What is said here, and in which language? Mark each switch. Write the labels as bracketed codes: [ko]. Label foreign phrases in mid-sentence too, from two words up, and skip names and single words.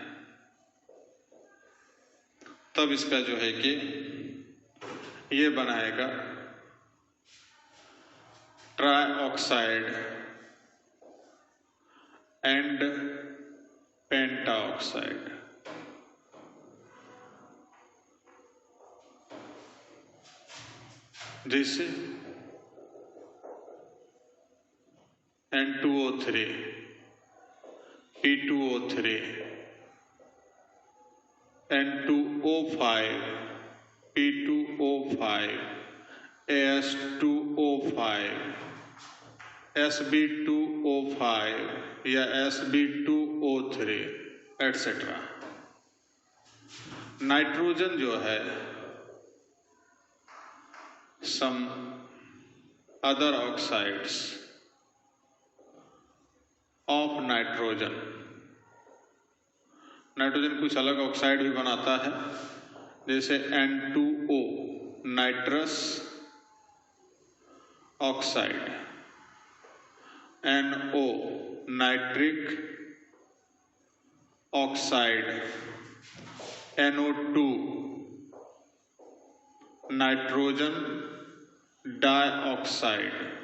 [hi] तब इसका जो है कि ये बनाएगा [en] tri oxide and penta oxide. [hi] जैसे N2O3, P2O3, N2O5, P2O5, AS2O5, Sb2O5 या Sb2O3 एटसेट्रा। नाइट्रोजन जो है [en] some other oxides of nitrogen, [hi] नाइट्रोजन कुछ अलग ऑक्साइड भी बनाता है, जैसे N2O [en] nitrous oxide, [hi] NO [en] nitric oxide, [hi] NO2 [en] nitrogen dioxide.